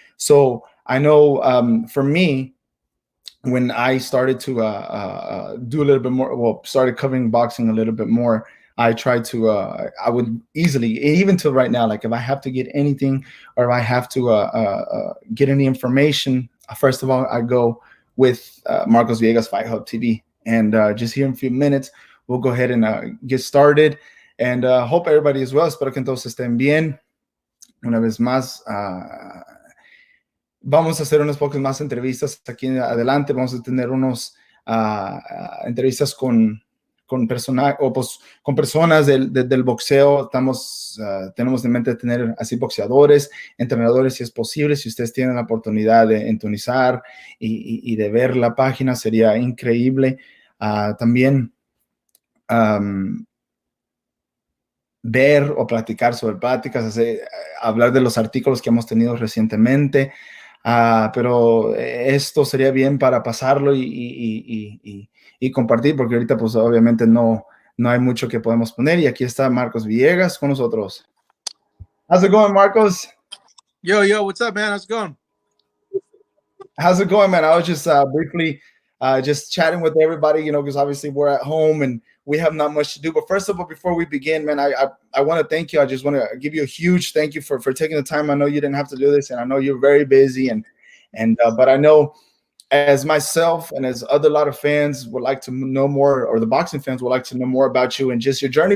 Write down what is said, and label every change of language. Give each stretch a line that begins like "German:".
English: So I know for me, when I started to do a little bit more, started covering boxing a little bit more, I tried to, I would easily, even till right now, like if I have to get anything or if I have to get any information, first of all, I go with Marcos Villegas FightHubTV. And just here in a few minutes, we'll go ahead and get started. And hope everybody is well.
Spanish: Espero que todos estén bien. Una vez más, vamos a hacer unas pocas más entrevistas aquí en adelante. Vamos a tener unos entrevistas con personas del boxeo. Tenemos en mente tener así boxeadores, entrenadores si es posible. Si ustedes tienen la oportunidad de entonizar y de ver la página, sería increíble. También ver o platicar sobre pláticas, hablar de los artículos que hemos tenido recientemente. Pero esto sería bien para pasarlo y compartir, porque ahorita pues obviamente no hay mucho que podemos poner. Y aquí está Marcos Villegas con nosotros.
English: How's it going, Marcos? Yo, what's up, man? How's it going? How's it going, man? I was just briefly just chatting with everybody, because obviously we're at home and we have not much to do. But first of all, before we begin, man, I want to thank you. I just want to give you a huge thank you for taking the time. I know you didn't have to do this, and I know you're very busy, and but I know as myself and as other lot of fans would like to know more, or the boxing fans would like to know more about you and just your journey.